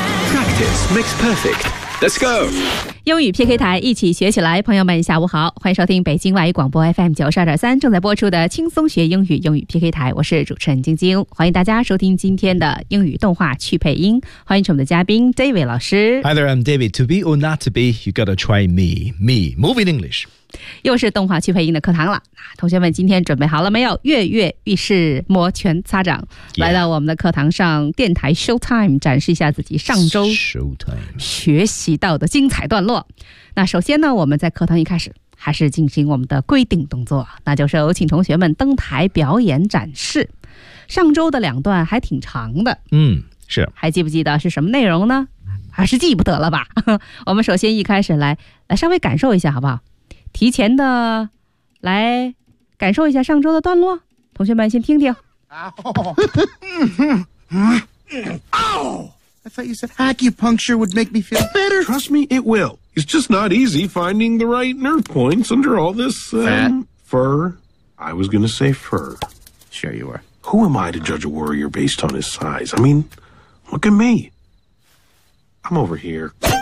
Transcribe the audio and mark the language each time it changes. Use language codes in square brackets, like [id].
[en] Practice makes perfect. Let's go. [zh] 英语 PK 台，一起学起来。朋友们下午好，欢迎收听北京外语广播 FM 92.3正在播出的轻松学英语英语 PK 台，我是主持人晶晶，欢迎大家收听今天的英语动画去配音，欢迎我们的嘉宾 David 老师。 [en] Hi there, I'm David. To be or not to be, you gotta try me. Me, moving English. [zh] 又是动画去配音的课堂了，同学们今天准备好了没有？跃跃欲试，摩拳擦掌，来到我们的课堂上，电台 Showtime 展示一下自己上周学习到的精彩段落。那首先呢，我们在课堂一开始还是进行我们的规定动作，那就是有请同学们登台表演展示。上周的两段还挺长的，是，还记不记得是什么内容呢？还是记不得了吧。我们首先一开始来稍微感受一下好不好，提前的来感受一下上周的段落，同学们先听听。 [en] I thought you said acupuncture would make me feel better. Trust me, it will. It's just not easy finding the right nerve points under all this, fur. I was gonna say fur. Sure you were. Who am I to judge a warrior based on his size? I mean, look at me. I'm over here.